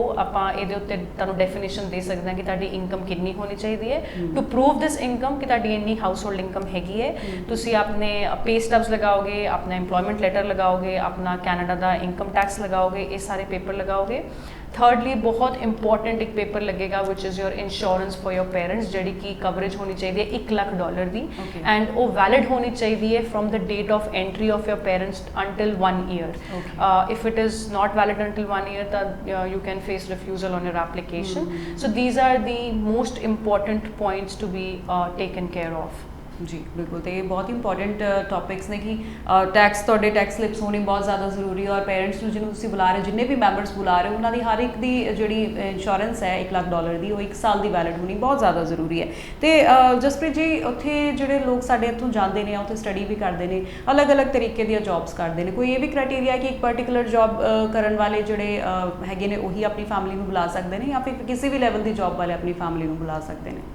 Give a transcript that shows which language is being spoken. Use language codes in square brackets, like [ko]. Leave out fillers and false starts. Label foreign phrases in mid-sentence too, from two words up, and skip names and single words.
[pa] ਆਪਾਂ ਇਹਦੇ ਉੱਤੇ ਤੁਹਾਨੂੰ ਡੈਫੀਨੇਸ਼ਨ ਦੇ ਸਕਦੇ ਹਾਂ ਕਿ ਤੁਹਾਡੀ ਇਨਕਮ ਕਿੰਨੀ ਹੋਣੀ ਚਾਹੀਦੀ ਹੈ [en] to prove this income [pa] ਕਿ ਤੁਹਾਡੀ ਇੰਨੀ [en] household income [pa] ਹੈਗੀ ਹੈ। ਤੁਸੀਂ ਆਪਣੇ [en] pay stubs [pa] ਲਗਾਓਗੇ, ਆਪਣਾ [en] employment letter [pa] ਲਗਾਓਗੇ, ਆਪਣਾ ਕੈਨੇਡਾ ਦਾ [en] income tax [pa] ਲਗਾਓਗੇ, ਇਹ ਸਾਰੇ ਪੇਪਰ ਲਗਾਓਗੇ। ਥਰਡਲੀ ਬਹੁਤ ਇੰਪੋਰਟੈਂਟ ਇੱਕ ਪੇਪਰ ਲੱਗੇਗਾ [en] which is your insurance for your parents, [pa] ਜਿਹੜੀ ਕਿ ਕਵਰੇਜ ਹੋਣੀ ਚਾਹੀਦੀ ਹੈ $1,00,000 ਦੀ ਐਂਡ ਉਹ ਵੈਲਿਡ ਹੋਣੀ ਚਾਹੀਦੀ ਹੈ [en] from the date of entry of your parents until 1 year. If it is not valid until 1 year, then you can face refusal on your application. So these are the most important points to be taken care of. [pa] ਜੀ ਬਿਲਕੁਲ। ਤੇ ਇਹ ਬਹੁਤ [en] important topics [pa] ਨੇ ਕਿ ਟੈਕਸ, ਤੁਹਾਡੇ [en] tax slips [pa] ਹੋਣੀ ਬਹੁਤ ਜ਼ਿਆਦਾ ਜ਼ਰੂਰੀ ਹੈ ਔਰ ਪੇਰੈਂਟਸ ਨੂੰ ਜਿਹਨੂੰ ਤੁਸੀਂ ਬੁਲਾ ਰਹੇ ਹੋ, ਜਿੰਨੇ ਵੀ ਮੈਂਬਰਸ ਬੁਲਾ ਰਹੇ ਹੋ, ਉਹਨਾਂ ਦੀ ਹਰ ਇੱਕ ਦੀ ਜਿਹੜੀ ਇੰਸ਼ੋਰੈਂਸ ਹੈ $1,00,000 ਦੀ, ਉਹ 1 ਸਾਲ ਦੀ ਵੈਲਿਡ ਹੋਣੀ ਬਹੁਤ ਜ਼ਿਆਦਾ ਜ਼ਰੂਰੀ ਹੈ। ਤੇ ਜਸਪ੍ਰੀਤ ਜੀ, ਉੱਥੇ ਜਿਹੜੇ ਲੋਕ ਸਾਡੇ ਇੱਥੋਂ ਜਾਂਦੇ ਨੇ, ਉੱਥੇ ਸਟੱਡੀ ਵੀ ਕਰਦੇ ਨੇ, ਅਲੱਗ-ਅਲੱਗ ਤਰੀਕੇ ਦੀਆਂ ਜੌਬਸ ਕਰਦੇ ਨੇ, ਕੋਈ ਇਹ ਵੀ ਕ੍ਰਾਈਟੇਰੀਆ ਹੈ ਕਿ ਇੱਕ [en] particular job [pa] ਕਰਨ ਵਾਲੇ ਜਿਹੜੇ ਹੈਗੇ ਨੇ ਉਹੀ ਆਪਣੀ ਫੈਮਿਲੀ ਨੂੰ ਬੁਲਾ ਸਕਦੇ ਨੇ ਜਾਂ ਫਿਰ ਕਿਸੇ ਵੀ ਲੈਵਲ ਦੀ ਜੌਬ ਵਾਲੇ ਆਪਣੀ ਫੈਮਿਲੀ ਨੂੰ ਬੁਲਾ ਸਕਦੇ ਨੇ?